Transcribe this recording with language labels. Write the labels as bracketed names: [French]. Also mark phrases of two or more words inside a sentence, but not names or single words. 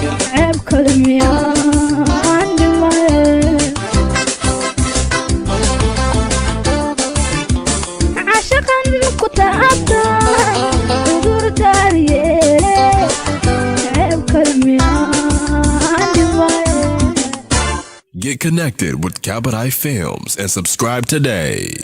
[Somali] Ceeb kale miyaan dhimay? Caashaqan ku taabtan, cudur daaru yeele. Ceeb kale miyaan dhimay? [English] Get connected with Kabadai Films and subscribe today.